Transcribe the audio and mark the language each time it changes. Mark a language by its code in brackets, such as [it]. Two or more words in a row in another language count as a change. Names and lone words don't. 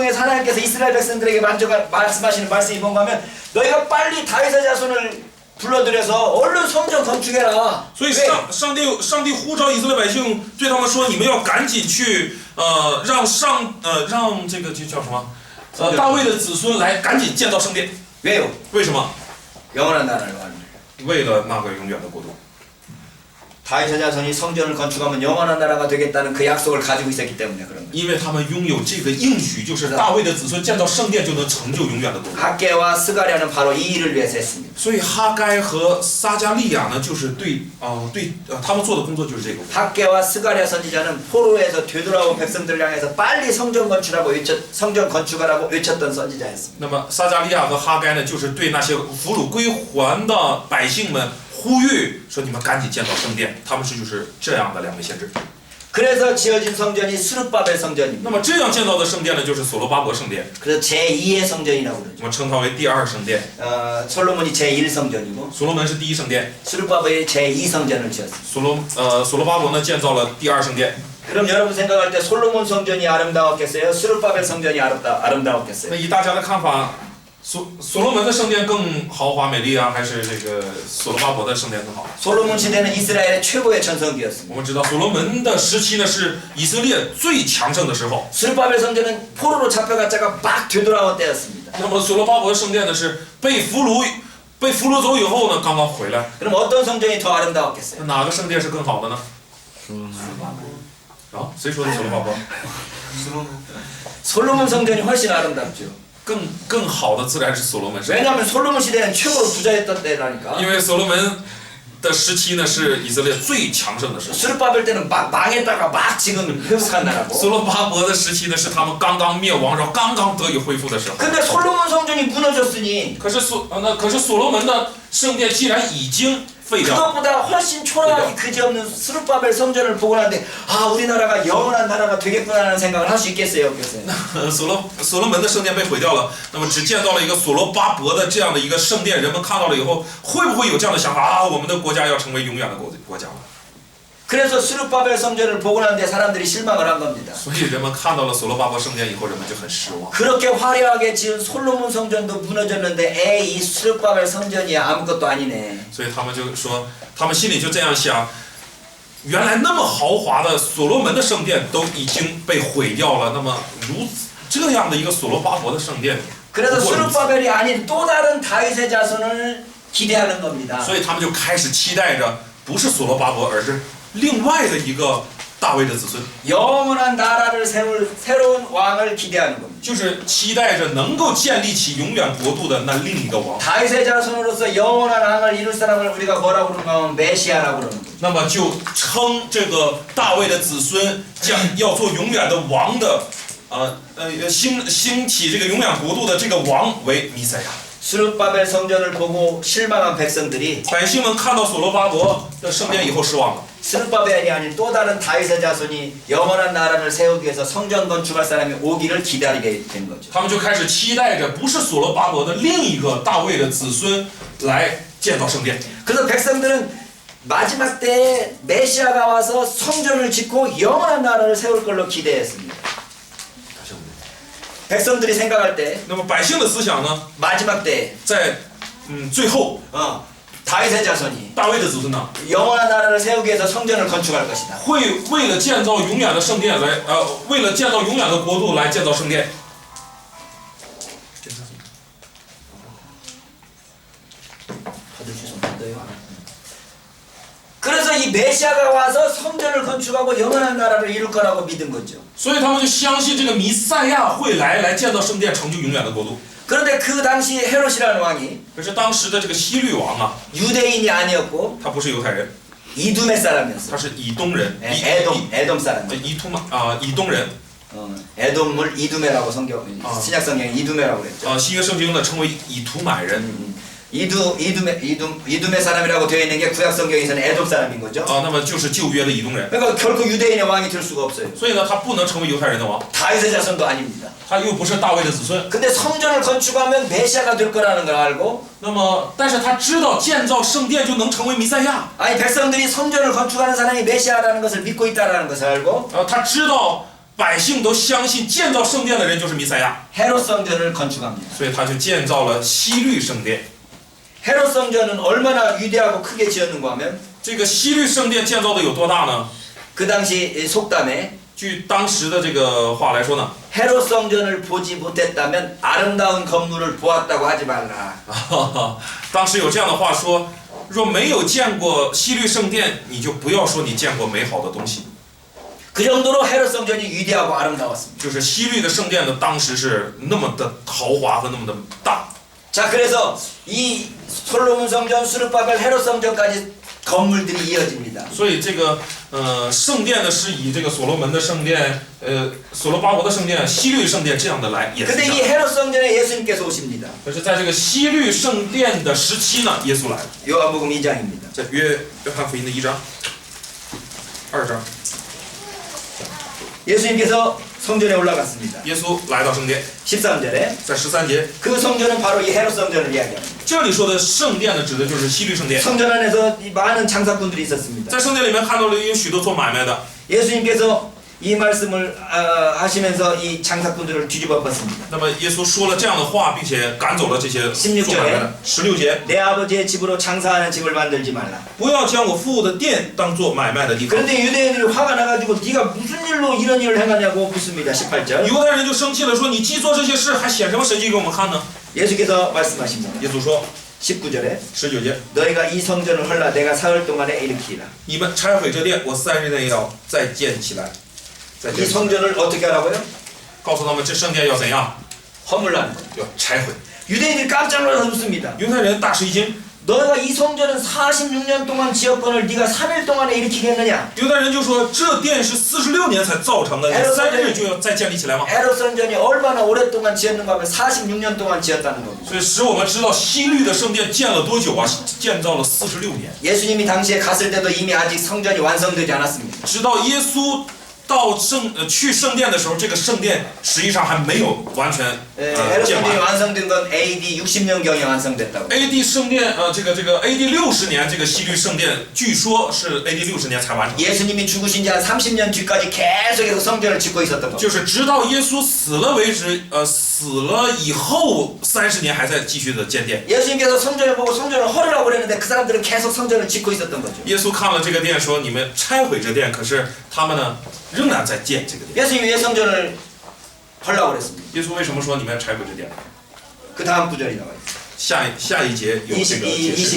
[ko] 통해서 하나님께서 이스라엘 백성들에게 말씀하시는 말씀이 뭔가 하면 너희가 빨리 다윗의 자손을 불러들여서 얼른 성전 건축해라. [zh] 所以上帝呼召以色列百姓，对他们说：“你们要赶紧去，让这个就叫什么？大卫的子孙来赶紧建造圣殿。 [ko] 왜요? [zh] 为什么？ [ko] 영원한 나라를 말합니다. [zh] 为了那个永远的国度。 [ko] 다윗의 자손이 성전을 건축하면 영원한 나라가 되겠다는 그 약속을 가지고 있었기 때문에 그런 거예요. [zh] 因为他们拥有这个应许，就是大卫的子孙建造圣殿就能成就永远的国度。 [ko] 학개와 스가랴는 바로 이 일을 위해서 했습니다. [zh] 所以哈该和撒加利亚呢，就是他们做的工作就是这个。 [ko] 학개와 스가랴 선지자는 포로에서 되돌아온 백성들을 향해서 빨리 성전 건축하라고 외쳤던 선지자였습니다. [zh] 那么撒加利亚和哈该呢，就是对那些俘虏归还的百姓们呼吁说：“你们赶紧建造圣殿。” 他们就是这样的两位先知。 [ko] 그래서 지어진 성전이 스룹바벨 성전입니다. [zh] 那么这样建造的圣殿呢，就是所罗巴伯圣殿， [ko] 그래서 제2의 성전이라고 그러죠. [zh] 我们称它为第二圣殿。 [ko] 솔로몬이 제1성전이고 [zh] 所罗门是第一圣殿， [ko] 스룹바벨이 제2성전을 지었습니다. [zh] 所罗巴伯呢建造了第二圣殿。 [ko] 그럼 여러분 생각할 때 솔로몬 성전이 아름다웠겠어요? 스룹바벨 성전이 아름다웠겠어요? [zh] 那以大家的看法，所罗门的圣殿更豪华美丽啊，还是这个所罗巴伯的圣殿更好？ [ko] 솔로몬 시대는 이스라엘의 최고의 전성기였습니다. [zh] 我们知道所罗门的时期呢是以色列最强盛的时候。 [ko] 스룹바벨 성전은 포로로 잡혀갔다가 막 되돌아온 때였습니다. [zh] 那么所罗巴伯圣殿呢是被俘虏走以后呢，刚刚回来。 [ko] 그럼 어떤 성전이 더 아름다웠겠어요? [zh] 哪个圣殿是更好的呢？啊，谁说的所罗巴伯？ [ko] 솔로몬 성전이 훨씬 아름답죠. [zh] 更好的自然是所罗门圣殿， [ko] 왜냐하면 솔로몬 시대는 최고로 부자였던 때라니까. [zh] 因为所罗门的时期呢是以色列最强盛的时候。 [ko] 스룹바벨 때는 막 망했다가 막 지금 회복한 나라고. [zh] 所罗巴伯的时期呢是他们刚刚灭亡，然后刚刚得以恢复的时候。 [ko] 근데 솔로몬 성전이 무너졌으니 [zh] 可是所罗门的圣殿既然已经废掉， [ko] 그것보다 훨씬 초라하기 그지없는 스룹바벨 성전을 보고 나는데 아 우리나라가 영원한 나라가 되겠구나라는 생각을 할 수 있겠어요, 없겠어요? [zh] 所罗门的圣殿被毁掉了，那么只建造了一个所罗巴伯的这样的一个圣殿，人们看到了以后，会不会有这样的想法啊？我们的国家要成为永远的国家了？ [ko] 그래서 스룹바벨 성전을 보고 나는데 사람들이 실망을 한 겁니다. [zh] 所以人们看到了所罗巴伯圣殿以后，人们就很失望。 [ko] 그렇게 화려하게 지은 솔로몬 성전도 무너졌는데 에이 이 스룹바벨 성전이 아무것도 아니네. [zh] 所以他们就说，他们心里就这样想：原来那么豪华的所罗门的圣殿都已经被毁掉了，那么这样的一个所罗巴伯的圣殿， [ko] 그래서 스룹바벨이 아닌 또 다른 다윗의 자손을 기대하는 겁니다. [zh] 所以他们就开始期待着，不是所罗巴伯，而是另外的一个大卫的子孙， [ko] 영원한 나라를 세울 새로운 왕을 기대하는 겁니다. [zh] 就是期待着能够建立起永远国度的那另一个王。 [ko] 다윗의 자손으로서 영원한 왕을 이룰 사람을 우리가 뭐라고 그러면 메시아라고 그러는 거죠. [zh] 那么就称这个大卫的子孙要做永远的王的，兴起这个永远国度的这个王为弥赛亚。 [ko] 스룹바벨 성전을 보고 실망한 백성들이 [zh] 百姓们看到所罗巴伯的圣殿以后失望了。 [ko] 스룹바벨이 아닌 또 다른 다윗의 자손이 영원한 나라를 세우기 위해서 성전 건축할 사람이 오기를 기다리게 된 거죠. [zh] 他们就开始期待着不是所罗巴伯的另一个大卫的子孙来建造圣殿。 [ko] 그래서 백성들은 마지막 때에 메시아가 와서 성전을 짓고 영원한 나라를 세울 걸로 기대했습니다. 백성들이 생각할 때 [zh] 那么百姓的思想呢， [ko] 마지막 때에 [zh] 在最后 [ko] 다윗의 자손이 [zh] 大卫的子孙呢， [ko] 영원한 나라를 세우기 위해서 성전을 건축할 것이다. [zh] 会为了建造永远的圣殿来，为了建造永远的国度来建造圣殿。 [ko] 그래서 이 메시아가 와서 성전을 건축하고 영원한 나라를 이룰 거라고 믿은 거죠. [zh] 所以他们就相信这个弥赛亚会来建造圣殿，成就永远的国度。 [ko] 그런데 그 당시 헤롯이라는 왕이 [zh] 可是当时的这个希律王啊， [ko] 유대인이 아니었고 [zh] 他不是犹太人， [ko] 이두메 사람이었어요. [zh] 他是以东人， [ko] 에돔 사람. [zh] 以东人。 [ko] 에돔을 이두메라고 신약 성경에 이두메라고 그랬죠. [zh] 新约圣经呢称为以图买人。 [ko] 이두메 사람이라고 되어 있는 게 구약 성경에서는 에돔 사람인 거죠. [zh] 那么就是旧约的以东人。 [ko] 그러니까 결코 유대인의 왕이 될 수가 없어요. [zh] 所以呢，他不能成为犹太人的王， [ko] 다윗의 자손도 아닙니다. [zh] 他又不是大卫的子孙。 [ko] 근데 성전을 건축하면 메시아가 될 거라는 걸 알고 [zh] 那么，但是他知道建造圣殿就能成为弥赛亚。 [ko] 아니 백성들이 성전을 건축하는 사람이 메시아라는 것을 믿고 있다라는 것을 알고 [zh] 他知道百姓都相信建造圣殿的人就是弥赛亚， [ko] 헤롯 성전을 건축합니다. [zh] 所以他就建造了西律圣殿。 [ko] 헤롯 성전은 얼마나 위대하고 크게 지었는가 하면 [zh] 这个西律圣殿建造的有多大呢？ [ko] 그 당시 속담에 [zh] 据当时的这个话来说呢， [ko] 헤롯 성전을 보지 못했다면 아름다운 건물을 보았다고 하지 말라. [zh] 当时有这样的话说，若没有见过西律圣殿，你就不要说你见过美好的东西。 [ko] 그 정도로 헤롯 성전이 위대하고 아름다웠습니다. [zh] 就是西律的圣殿呢，当时是那么的豪华和那么的大。 [ko] 자, 그래서 이 솔로몬 성전, 수르바벨, 헤롯 성전까지 건물들이 이어집니다. [zh] 所以这个圣殿呢是以这个所罗门的圣殿、所罗巴伯的圣殿、西律圣殿这样的来演 [ko] 근데 이 [zh] 变。 [ko] 헤롯 성전에 예수님께서 오십니다. [zh] 可是在这个西律圣殿的时期呢，耶稣来了， [ko] 요한복음 2장입니다. [zh] 在约翰福音的1章、2章， [ko] 예수님께서 성전에 올라갔습니다. [zh] 耶稣来到圣殿， [ko] 13절에 [zh] 在13节， [ko] 그 성전은 바로 이 헤롯 성전을 이야기합니다. [zh] 这里说的圣殿呢，指的就是西律圣殿。 [ko] 성전 안에서 이 많은 장사꾼들이 있었습니다. [zh] 在圣殿里面看到了有许多做买卖的， [ko] 예수님께서 이 말씀을 하시면서 이 장사꾼들을 뒤집어 엎었습니다. [zh] 那么耶稣说了这样的话，并且赶走了这些做买卖的。16节， [ko] 내 아버지의 집으로 장사하는 집을 만들지 말라. [zh] 不要将我父的殿当做买卖的地方。 [ko] 그런데 유대인들이 화가 나가지고 네가 무슨 일로 이런 일을 행하냐고 묻습니다. 18절. [zh] 犹太人就生气了，说你既做这些事，还显什么神迹给我们看呢？ [ko] 예수께서 말씀하십니다. [zh] 耶稣说， [ko] 19절에 [zh] 19节， [ko] 너희가 이 성전을 헐라 내가 사흘 동안에 일으키리라. [zh] 你们拆毁这殿，我3日内要再建起来。再 [ko] 이 [zh] 建起来， [ko] 성전을 어떻게 하라고요? [zh] 告诉他们这圣殿要怎样？ [ko] 허물라는 거예요. [zh] 要拆毁。 [ko] 유대인들이 깜짝 놀라서 묻습니다. [zh] 犹太人大吃一惊， [ko] 너희가 이 성전은 46년 동안 지었건을 네가 3일 동안에 일으키겠느냐? [zh] 犹太人就说这殿是46年才造成的，你3日就要再建立起来吗？ [ko] 헤롯 성전이 얼마나 오랫동안 지었는가 하면 46년 동안 지었다는 겁니다. [zh] 所以使我们知道西律的圣殿建了多久啊？建造了46年。 [ko] 예수님이 당시에 갔을 때도 이미 아직 성전이 완성되지 않았습니다. [zh] 直到耶稣到去圣殿的时候，这个圣殿实际上还没有完全 [ko] 헤롯 [zh] 建 [ko] 성전이 [zh] 完。 [ko] 완성된 건 AD 60년경에 완성됐다고. [zh] AD 圣殿这个AD 60年这个西律圣殿，据说是 AD 60年才完成。 [ko] 예수님이 죽으신 지 한 30년 뒤까지 계속해서 성전을 짓고 있었던 거. [zh] 就是直到耶稣死了为止，死了以后30年还在继续的建殿。 [ko] 예수님께서 성전을 보고 성전을 헐으라고 그랬는데 그 사람들은 계속 성전을 짓고 있었던 거죠. [zh] 耶稣看了这个殿，说你们拆毁这殿，可是他们呢仍然在建这个殿。 [ko] 예수님이 왜 성전을 헐라고 그랬습니다. [zh] 耶稣为什么说你们要拆毁这殿？ [ko] 그 다음 구절이 나와요. [zh] 下一节有这个解释。